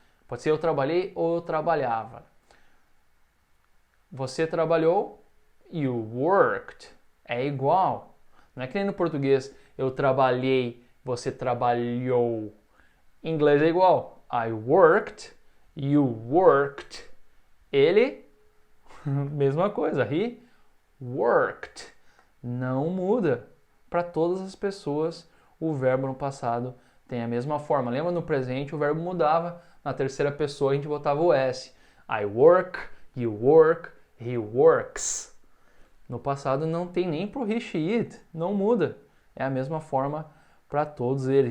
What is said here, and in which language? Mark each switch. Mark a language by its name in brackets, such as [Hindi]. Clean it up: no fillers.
[Portuguese] Pode ser eu trabalhei ou eu trabalhava. Você trabalhou, [English] you worked. [Portuguese] É igual. Não é que nem no português, eu trabalhei, você trabalhou. Em inglês é igual. [English] I worked, you worked. [Portuguese] Ele, mesma coisa, [English] he worked. [Portuguese] Não muda. Para todas as pessoas, o verbo no passado tem a mesma forma. Lembra no presente o verbo mudava, na terceira pessoa a gente botava o S. [English] I work, you work, he works. [Portuguese] No passado não tem nem pro he, she, it, não muda. É a mesma forma para todos eles.